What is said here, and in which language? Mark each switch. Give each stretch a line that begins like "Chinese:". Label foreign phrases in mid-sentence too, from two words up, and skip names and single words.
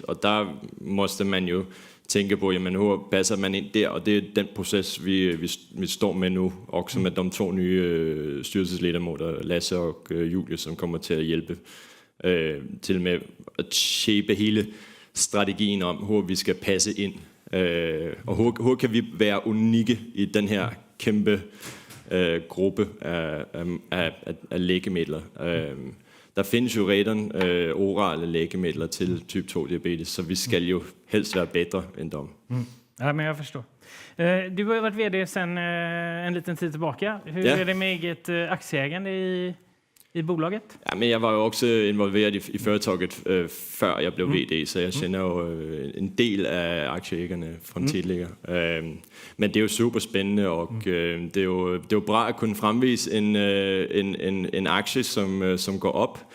Danish: Og der måste man jo tænke på, jamen hvor passer man ind der, og det er den proces, vi står med nu, også med de 2 nye styrelsesledamøter, Lasse og Julie, som kommer til at hjælpe til med at shape hele strategien om, hvor vi skal passe ind, og hvor kan vi være unikke i den her kæmpe gruppe af lægemidler. Der findes jo redan orale lægemidler til type 2 diabetes, så vi skal jo helst være bedre end dem.
Swedish: Ja, men jag förstår. Du har ju varit vd sedan en liten tid tillbaka. Hur är det med eget aktieägande i bolaget?
Danish: Ja, men jeg var jo også involveret i företaget før jeg blev vd, så jeg kender jo en del af aktieægerne fra tidligere. Men det er jo super spændende, og det er jo bra at kunne fremvise en aktie, som går op.